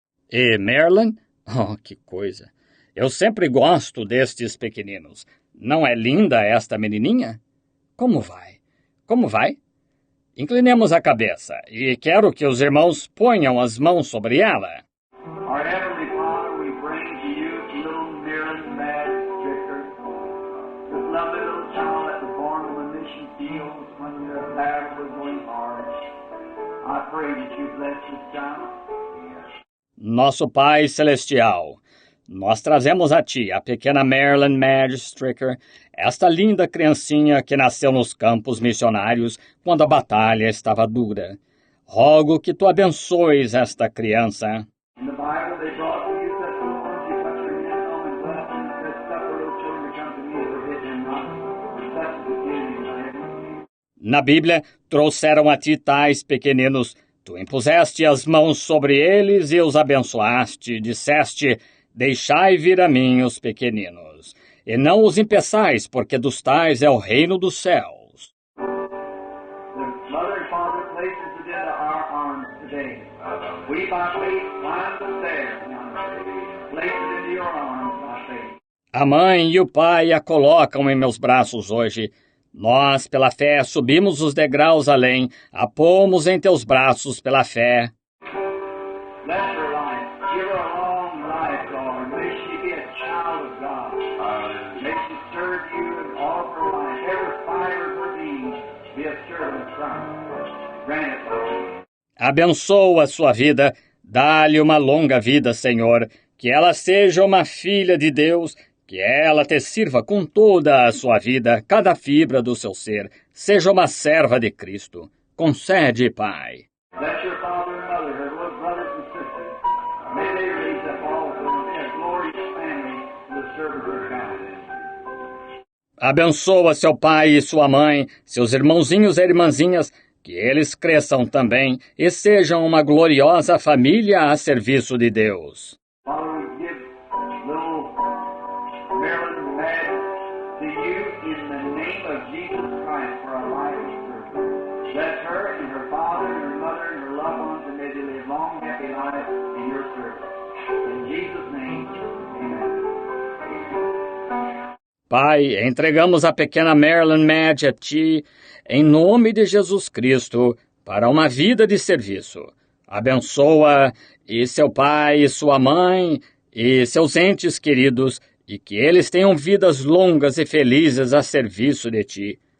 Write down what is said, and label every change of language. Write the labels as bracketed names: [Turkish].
[Portuguese] E Marilyn? Oh, que coisa! Eu sempre gosto destes pequeninos. Não é linda esta menininha? Como vai? Como vai? Inclinemos a cabeça e quero que os irmãos ponham as mãos sobre ela. [English] Our Heavenly Father, we bring to you little Marilyn Madge Stricker, this lovely little child that was born on the mission fields when the battle was going hard. I pray that you bless this child. [Portuguese] Nosso Pai Celestial, nós trazemos a Ti a pequena Marilyn Madge Stricker, esta linda criancinha que nasceu nos campos missionários quando a batalha estava dura. Rogo que Tu abençoes esta criança. [English] In the Bible, they brought to you such little ones, you touch your hands on and bless them, and said, suffer little children to come to me, forbid them not, for such is the kingdom of heaven. [Portuguese] Na Bíblia, trouxeram a Ti tais pequeninos. Tu impuseste as mãos sobre eles e os abençoaste, disseste, deixai vir a mim os pequeninos, e não os impeçais, porque dos tais é o reino dos céus. [English] The Mother and Father places it into our arms today. We by faith climb the stairs now. Place it into your arms by faith. [Portuguese] A mãe e o pai a colocam em meus braços hoje. Nós, pela fé, subimos os degraus além, a pomos em teus braços pela fé. [English] Bless her life. Give her a long life, Lord. May she be a child of God. May she serve you and all of her life. Every fiber of her being be a servant of Christ. Grant it, Lord. [Portuguese] Abençoa a sua vida, dá-lhe uma longa vida, Senhor, que ela seja uma filha de Deus, Que ela te sirva com toda a sua vida, cada fibra do seu ser. Seja uma serva de Cristo. Concede, Pai. [English] Bless your father and mother, her little brothers and sisters. May they raise up also a glorious family to the service of God. [Portuguese] Abençoa seu pai e sua mãe, seus irmãozinhos e irmãzinhas, que eles cresçam também e sejam uma gloriosa família a serviço de Deus. [English] Father, we give little Marilyn Madden to you in the name of Jesus Christ for our life and service. Bless her and her father and her mother and her loved ones, and may they live long, happy lives in your service. In Jesus' name, amen. [Portuguese] Pai, entregamos a pequena Marilyn Madge a Ti, em nome de Jesus Cristo, para uma vida de serviço. Abençoa e seu pai e sua mãe e seus entes queridos, e que eles tenham vidas longas e felizes a serviço de Ti.